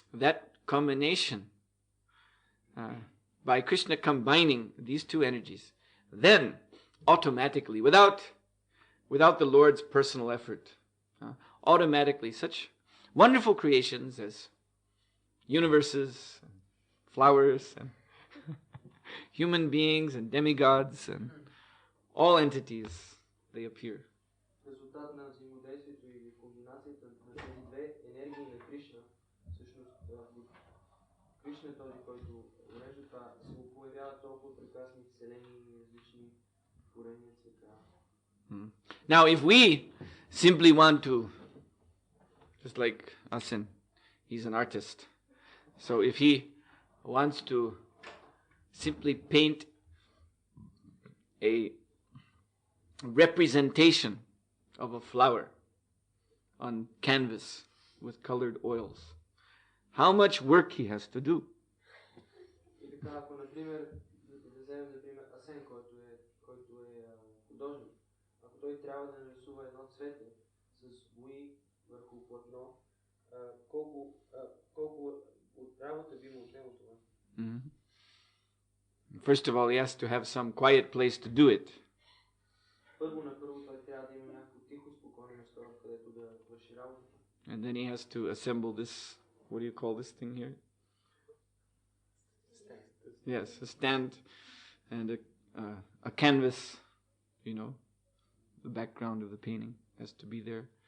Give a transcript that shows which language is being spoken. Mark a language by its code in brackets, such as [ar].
[en] That combination, by Krishna combining these two energies, then automatically, without the Lord's personal effort, automatically such wonderful creations as universes, and flowers, and human beings, and demigods, and all entities, they appear. [bg] Резултат на взаимодействието или комбинацията на тези две енергии на Кришна, всъщност Кришна е този, който урежда това, се появяват толкова прекрасни вселени и различни творения цвета. [en] Now, if we simply want to, just like Asin, he's an artist. So if he wants to simply paint a representation of a flower on canvas with colored oils, how much work he has to do. [bg] И така, ако, например, да вземем, например, украсен, който е художник, ако той трябва да нарисува едно цвете с бои върху платно, колко от работа би му отнело това? [en] First of all, he has to have some quiet place to do it. [bg] Първо на първо той трябва да има някакво тихо, спокойно място, където да върши работа. [en] And then he has to assemble this, what do you call this thing here? Yes, a stand and a canvas, you know, the background of the painting has to be there.